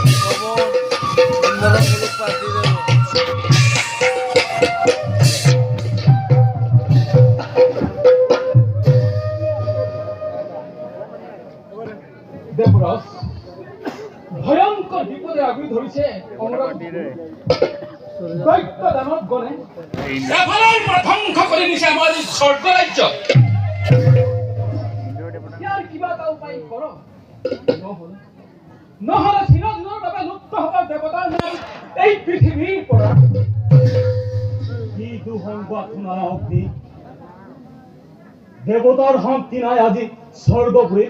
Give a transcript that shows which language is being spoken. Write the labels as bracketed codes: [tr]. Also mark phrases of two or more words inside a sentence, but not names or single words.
[bn] দেবরাজ ভয়ঙ্কর বিপদে আগুন ধরেছে দৈত্য দানব গণে ধ্বংস করে নিছে আমার স্বর্গ রাজ্য। [as] ইয়াৰ কিবা এটা উপায় কৰ, নহলে চিৰদিনৰ বাবে লুপ্ত হ'ব দেৱতাৰ নাম এই পৃথিৱীৰ পৰা। কি দুঃসংবাদ শুনা অগ্নি, দেৱতাৰ শান্তি নাই আজি স্বৰ্গপুৰীত।